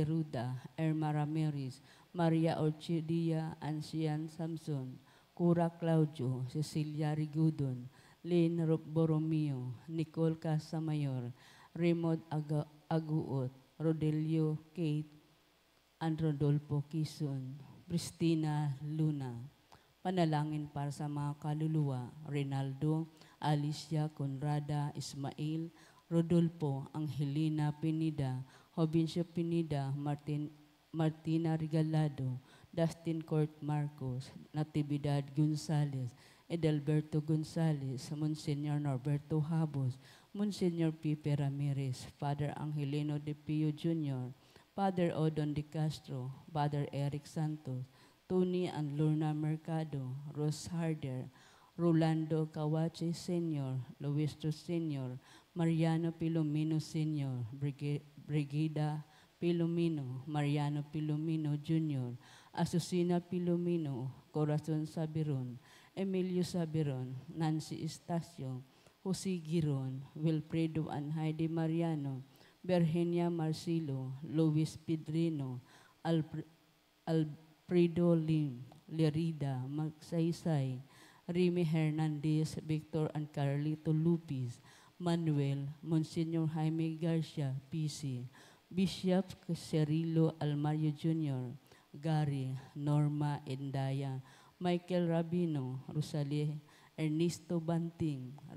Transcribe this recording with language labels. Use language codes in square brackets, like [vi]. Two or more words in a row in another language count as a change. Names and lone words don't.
[tl] Ruda, Erma Ramirez, Maria Orchidia, Ancian Samson, Cura Claudio, Cecilia Rigudon, Lynn Borromeo, Nicole Casamayor, Raymond Aguot, Rodelio Kate, and Rodolfo Quizon, Christina Luna. Panalangin para sa mga kaluluwa, Rinaldo, Alicia Conrada, Ismail, Rodolfo, Angelina Pinida, Jovencio Pinida, Martina Regalado, Dustin Court Marcos, Natividad Gonzales, Edelberto Gonzales, Monsignor Norberto Habos, Monsignor Pipe Ramirez, Father Angelino De Pio Jr., Father Odon De Castro, Father Eric Santos, Tony and Lorna Mercado, Rose Harder, Rolando Kawache Sr., Luistro Sr., Mariano Pilomino Sr., Brigida Pilomino, Mariano Pilomino Jr., Asusina Pilomino, Corazon Sabiron, Emilio Sabiron, Nancy Estacio, Jose Giron, Wilfredo and Heidi Mariano, Virginia Marcilo, Luis Pedrino, Alfredo Lim, Lerida, Magsaysay, Remy Hernandez, Victor and Carlito Lupis, Manuel, Monsignor Jaime Garcia, PC, Bishop Cirilo Almario Jr., Gary, Norma Endaya, Michael Rabino, Rosalie, Ernesto Banting,